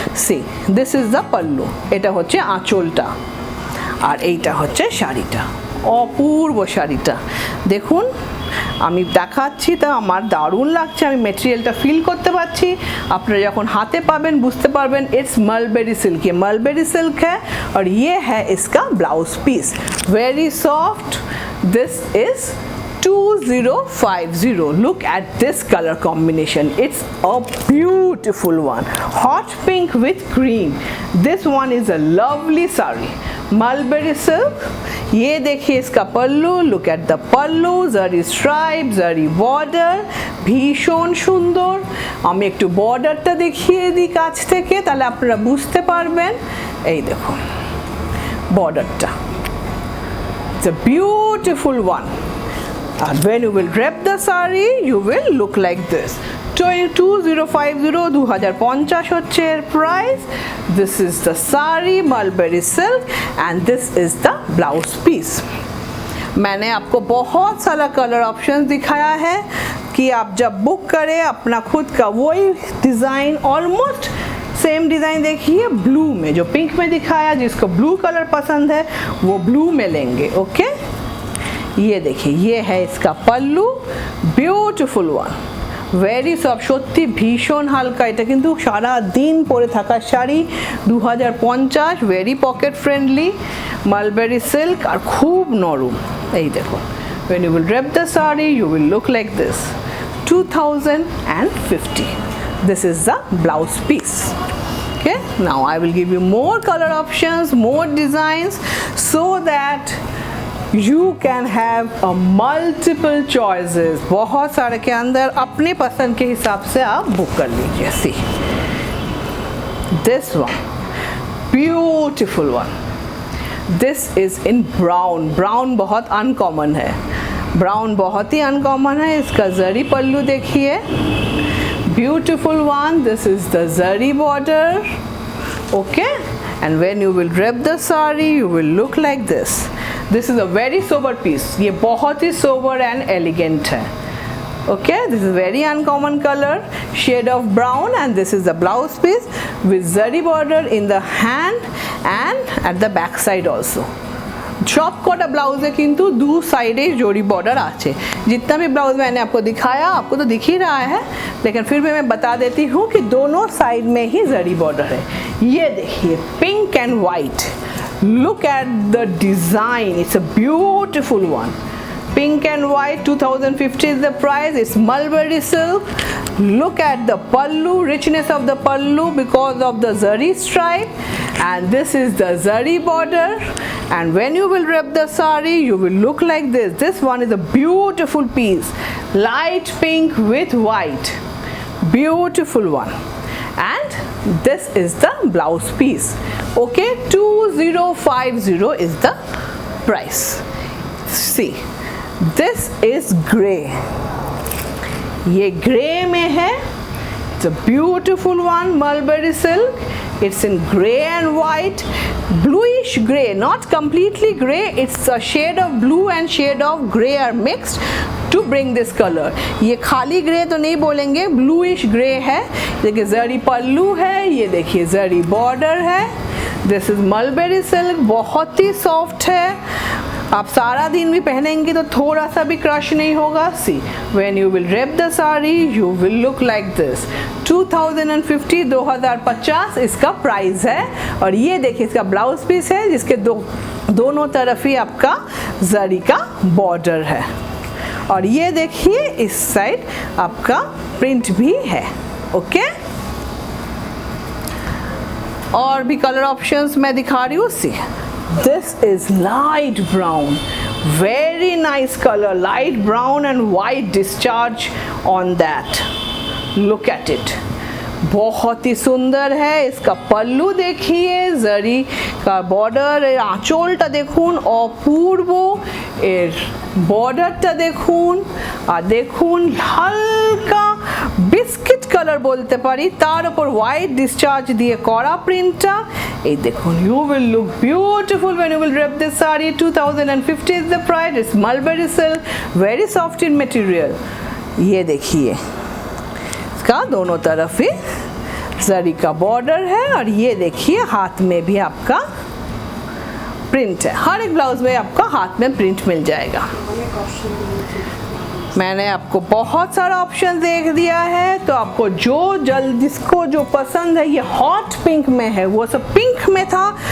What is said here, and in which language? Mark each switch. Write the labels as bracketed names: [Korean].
[English] see, this is the pallu, [Bangla] এটা হচ্ছে আঁচলটা, আর এইটা হচ্ছে শাড়িটা, অপূর্ব শাড়িটা। দেখুন আমি দেখাচ্ছি তা আমার দারুণ লাগছে, আমি মেটেরিয়ালটা ফিল করতে পারছি। আপনারা যখন হাতে পাবেন বুঝতে পারবেন [English] It's mulberry silk. [Hindi] ये मलबेरी सिल्क है और ये है इसका blouse piece, [English] Very soft. This is 2050। look at this color combination, it's a beautiful one, hot pink with green। this one is a lovely saree, mulberry silk. [Hindi] ये देखिए इसका पल्लू, [English] look at the pallu, [Hindi] zari stripe, zari border, [Bangla] ভীষণ সুন্দর। আমি একটু বর্ডারটা দেখিয়ে দিই কাছ থেকে, তাহলে আপনারা বুঝতে পারবেন। এই দেখুন বর্ডারটা, [English] it's a beautiful one। and when you will drape the saree you will look like this। [Bangla] 2050, 2050 হচ্ছে এর price. [English] this is the saree mulberry silk and this is the blouse piece। [Hindi] मैंने आपको बहुत सारा कलर ऑप्शन दिखाया है कि आप जब बुक करें अपना खुद का वही डिज़ाइन, ऑलमोस्ट सेम डिज़ाइन देखिए ब्लू में, जो पिंक में दिखाया, जिसको ब्लू कलर पसंद है वो ब्लू में लेंगे। ओके, ये देखिए, ये है इसका पल्लू, [English] beautiful one, very soft, [Bangla] সত্যি ভীষণ হালকা। এটা কিন্তু সারা দিন পরে থাকার sari. 2050, [English] very pocket friendly, [Bangla] mulberry silk আর খুব নরম। এই দেখুন, [English] when you will drape the saree you will look like this। 2050, this is the blouse piece। okay, now I will give you more color options, more designs so that you can have a multiple choices। [Hindi] बहुत सारे के अंदर अपने पसंद के हिसाब से आप बुक कर लीजिए। [English] See, this one, beautiful one। this is in brown। [Hindi] brown बहुत अनकॉमन है, brown बहुत ही अनकॉमन है। इसका जरी पल्लू देखिए, [English] beautiful one। this is the zari border। okay, and when you will drape the saree you will look like this। this is a very sober piece। [Hindi] ये बहुत ही [English] sober and elegant [Hindi] है। [English] okay, this is very uncommon color, shade of brown, and this is the blouse piece with zari border in the hand and at the back side also। [Bangla] सब Kota blouse है किंतु दो साइडे जोड़ी border आचे। [Hindi] जितना भी ब्लाउज मैंने आपको दिखाया आपको तो दिख ही रहा है, लेकिन फिर भी मैं बता देती हूँ कि दोनों साइड में ही जरी बॉर्डर है। ये देखिए, [English] Pink and white, Look at the design, it's a beautiful one. Pink and white, 2050 is the price. It's mulberry silk. Look at the pallu, richness of the pallu because of the zari stripe, and this is the zari border. And when you will wrap the sari, you will look like this. This one is a beautiful piece, light pink with white, beautiful one. And this is the blouse piece. Okay, 2050 is the price. See, this is grey. [Hindi] ये grey में है. [English] It's a beautiful one, mulberry silk. It's in grey and white, bluish grey, not completely grey. It's a shade of blue and shade of grey are mixed to bring this color. [Hindi] ये खाली grey तो नहीं बोलेंगे, [English] bluish grey [Hindi] है. देखिए जरी पल्लू है, ये देखिए जरी बॉर्डर है. [English] This is mulberry silk, [Hindi] बहुत ही सॉफ्ट है. आप सारा दिन भी पहनेंगे तो थोड़ा सा भी क्रश नहीं होगा. [English] See, when you will wrap the sari, you will look like this. [Hindi] 2050, 2050 इसका प्राइस है. और ये देखिए इसका ब्लाउज पीस है, जिसके दोनों तरफ ही आपका जरी का बॉर्डर है. और ये देखिए इस साइड आपका प्रिंट भी है. ओके, और भी कलर ऑप्शंस मैं दिखा रही हूँ. [English] See, this is light brown, very nice color, light brown and white discharge on that. Look at it, [Hindi] बहुत ही सुंदर है. इसका पल्लू देखिए, जरी का बॉर्डर, [Bangla] आंचलটা দেখুন অপূর্ব, এর বর্ডারটা দেখুন, আর দেখুন হালকা বিস্কিট কালার বলতে পারি, তার উপর হোয়াইট ডিসচার্জ দিয়ে করা প্রিন্টটা. এই দেখুন, [English] you will look beautiful when you will wrap this saree. 2050 is the price. It's mulberry silk, very soft in material. [Hindi] ये देखिए इसका दोनों तरफ ही जरी का बॉर्डर है, और ये देखिए हाथ में भी आपका प्रिंट है. हर एक ब्लाउज में आपका हाथ में प्रिंट मिल जाएगा. मैंने आपको बहुत सारा ऑप्शन देख दिया है, तो आपको जिसको जो पसंद है. ये हॉट पिंक में है, वो सब पिंक में था.